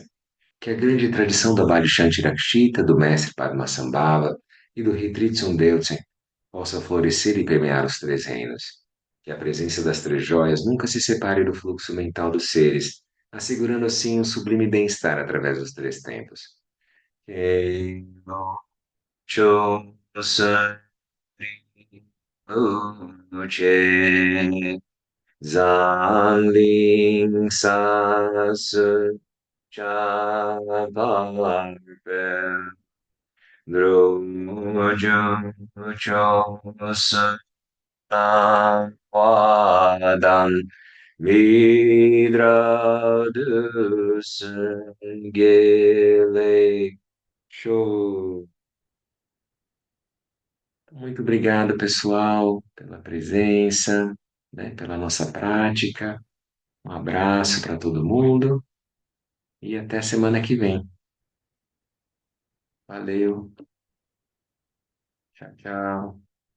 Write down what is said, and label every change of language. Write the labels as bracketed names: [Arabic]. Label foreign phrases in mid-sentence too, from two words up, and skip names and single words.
[Portuguese] Que a grande tradição da Bhadishanti Rakshita, do mestre Padmasambhava e do Ritritsun Deutsen possa florescer e permear os três reinos. Que a presença das três joias nunca se separe do fluxo mental dos seres, assegurando assim um sublime bem-estar através dos três tempos. Keino Chosan Uche Zangling Sas Chavarpe Drojung Chosan Padam Midrados Gele Show. Muito obrigado, pessoal, pela presença, né, pela nossa prática. Um abraço para todo mundo e até semana que vem. Valeu, tchau, tchau.